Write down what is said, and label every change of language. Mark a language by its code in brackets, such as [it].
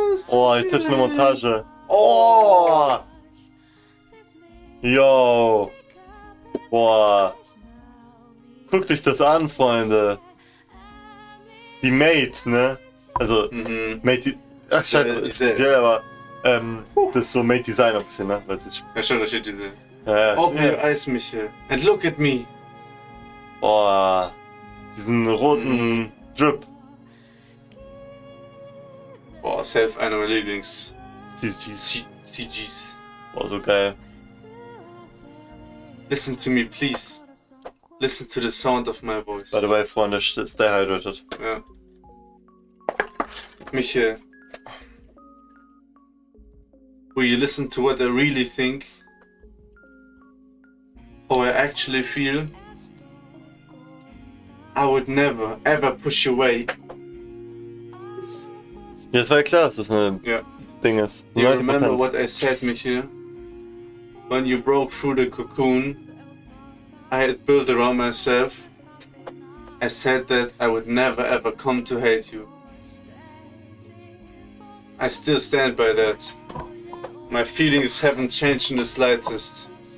[de] Oh, jetzt ist eine Montage. Oh! Yo! Boah! Guckt euch das an, Freunde. Die Mate, ne? Also, Mate, ach scheiße, ja, aber das ist so Mate Design ein bisschen, ne? Ja, schon, da steht diese. Ja, [en] Open your eyes, Michael, and look at me. [de] Boah, diesen roten Drip. Boah, safe einer meiner Lieblings. CGs. Boah, so geil. [en] Listen to me, please. Listen to the sound of my voice. By the way, Freunde, stay hydrated. [de] Ja. [en] Michael, will you listen to what I really think? How I actually feel? I would never, ever push you away. [de] Ja, es war ja klar, dass das ein Ding ist. [en] Do you remember what I said, Michael? When you broke through the cocoon I had built around myself, I said that I would never ever come to hate you. I still stand by that. My feelings haven't changed in the slightest.